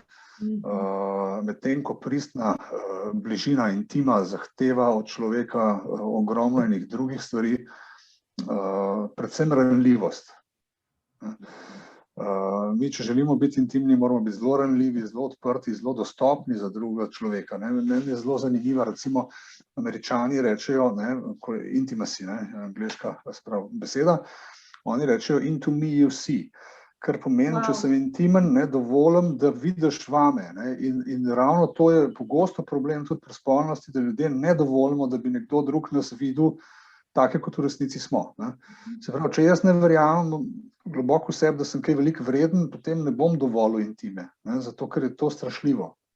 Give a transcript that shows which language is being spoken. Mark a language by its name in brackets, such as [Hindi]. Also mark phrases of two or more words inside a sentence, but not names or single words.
[Slovenian] Medtem ko pristna bližina, intima zahteva od človeka ogromno enih drugih stvari, predvsem ranljivost. Mi, če želimo biti intimni, moramo biti zelo ranljivi, zelo odprti, zelo dostopni za drugega človeka, ne. Meni je zelo zanimiva, recimo, Američani rečejo, ne, ko je intimacy, ne, angleška beseda, oni rečejo [English] into me you see, [Slovenian] kar pomeni, če sem intimen, ne, dovolim, da vidiš vame, ne, in ravno to je pogosto problem tudi pri spolnosti, da ljudje ne dovolimo, da bi nekdo drug nas videl take, kot v resnici smo, ne. Se pravi, če jaz ne verjamem globoko v sebi, da sem kaj veliko vreden, potem ne bom dovolil intime, ne, zato ker je to strašljivo.